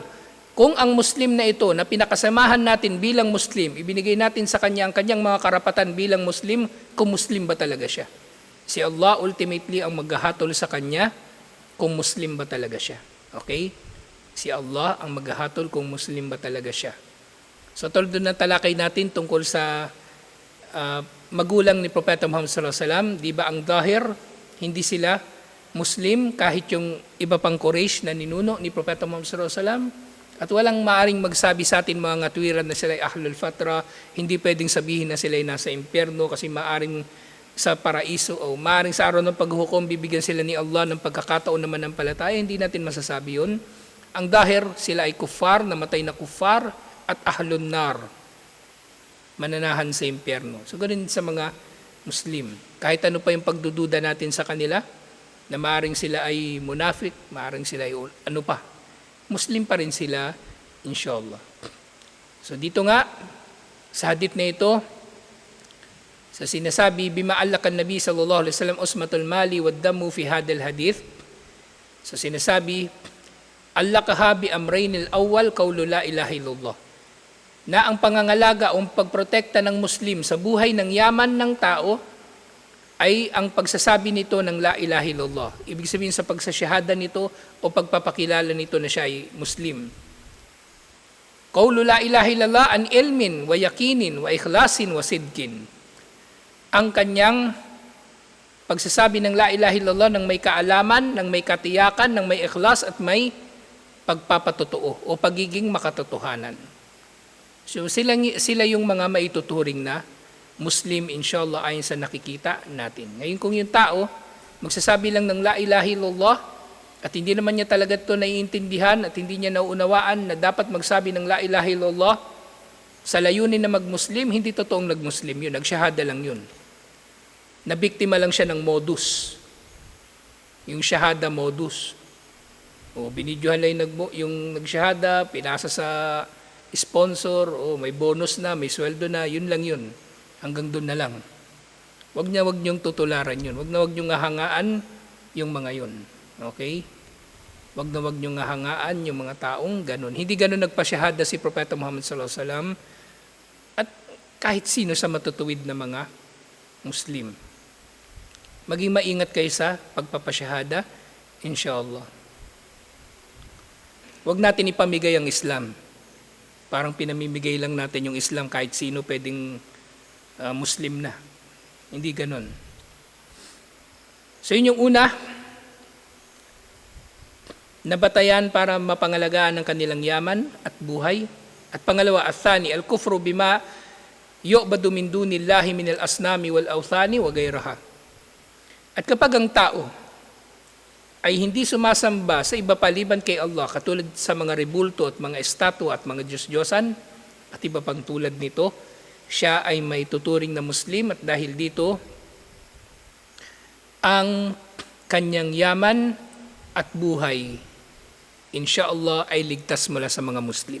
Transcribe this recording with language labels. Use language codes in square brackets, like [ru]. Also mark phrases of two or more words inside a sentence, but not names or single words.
[tl] Kung ang Muslim na ito, na pinakasamahan natin bilang Muslim, ibinigay natin sa kanya ang kanyang mga karapatan bilang Muslim, kung Muslim ba talaga siya? Si Allah ultimately ang maghahatol sa kanya kung Muslim ba talaga siya. Okay? Si Allah ang maghahatol kung Muslim ba talaga siya. So tulad na talakay natin tungkol sa magulang ni Propeta Muhammad [ar] صلى الله عليه وسلم, [tl] di ba ang Dahir, hindi sila Muslim kahit yung iba pang Quraysh na ninuno ni Propeta Muhammad [ar] صلى الله عليه وسلم. [tl] At walang maaring magsabi sa atin mga tuwiran na sila ay [ar] أهل الفترة, [tl] hindi pwedeng sabihin na sila ay nasa impyerno kasi maaring sa paraiso o maaring sa araw ng paghukom bibigyan sila ni Allah ng pagkakataon naman ng palataya, hindi natin masasabi yun. Ang Dahir, sila ay kuffar, namatay na kuffar at [ar] أهل النار, [tl] mananahan sa impyerno. So ganun sa mga Muslim. Kahit ano pa yung pagdududa natin sa kanila, na maaring sila ay munafik, maaring sila ay ano pa, Muslim pa rin sila, inshallah. So dito nga, sa hadith na ito, sa sinasabi, [ar] بما علق النبي صلى الله عليه وسلم عصمة المال والدم في هذا الحديث. [tl] So sinasabi, [ar] علقها بأمرين الأول قول لا إله إلا الله. [tl] Na ang pangangalaga o pagprotekta ng Muslim sa buhay ng yaman ng tao ay ang pagsasabi nito ng [ar] لا إله إلا الله. [tl] Ibig sabihin sa pagsasyahada nito o pagpapakilala nito na siya ay Muslim. [ar] قول لا إله إلا الله عن علم ويقين وإخلاص وصدق. [tl] Ang kanyang pagsasabi ng [ar] لا إله إلا الله [tl] ng may kaalaman, ng may katiyakan, ng may ikhlas at may pagpapatotoo o pagiging makatotohanan. So sila yung mga maituturing na Muslim, inshallah, ayon sa nakikita natin. Ngayon kung yung tao, magsasabi lang ng [ar] لا إله إلا الله [tl] at hindi naman niya talaga ito naiintindihan at hindi niya nauunawaan na dapat magsabi ng [ar] لا إله إلا الله [tl] sa layunin na mag-Muslim, hindi totoong nag-Muslim yun, nagsyahada lang yun. Nabiktima lang siya ng modus. Yung syahada modus. O binidyohan lang yung nagsyahada, pinasa sa sponsor, o may bonus na, may sweldo na, yun lang yun. Hanggang doon na lang. Wag niyong tutularan yun. Wag niyong hahangaan yung mga yun. Okay? Wag niyong hahangaan yung mga taong ganun. Hindi ganun nagpasyahada si Propeta Muhammad [ar] صلى الله عليه وسلم [tl] at kahit sino sa matutuwid na mga Muslim. Maging maingat kayo sa pagpapasyahada, inshallah. Wag natin ipamigay ang Islam. Parang pinamimigay lang natin yung Islam kahit sino pwedeng Muslim na. Hindi ganun. So yun yung una, nabatayan para mapangalagaan ang kanilang yaman at buhay. At pangalawa, [ar] الثاني الكفر بما يعبد من دون الله من الأصنام والأوثان وغيرها. [tl] At kapag ang tao ay hindi sumasamba sa iba paliban kay Allah, katulad sa mga rebulto at mga estatwa at mga Diyos-Diyosan at iba pang tulad nito, siya ay may tuturing na Muslim at dahil dito, ang kanyang yaman at buhay, inshallah, ay ligtas mula sa mga Muslim.